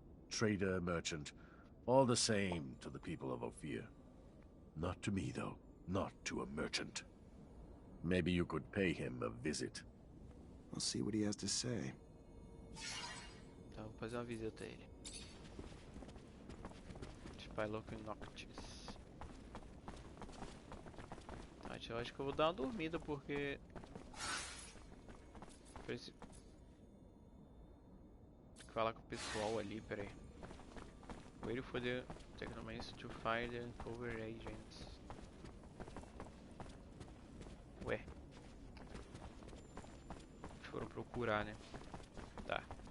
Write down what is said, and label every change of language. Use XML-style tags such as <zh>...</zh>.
<en>Trader, merchant, all the same to the people of Ophir. Not to me, though. Not to a merchant. Maybe you could pay him a visit. I'll see what he has to say.</en> <pt>Então, vou fazer uma visita a ele.</pt> <en>Spylock Noctis.</en> <pt>Tá, eu acho que eu vou dar uma dormida porque... Preciso falar com o pessoal ali, peraí.</pt> <en>Wait for the Technomancer to find and cover agents. Ué.</en> <pt>Foram procurar, né? Tá.</pt>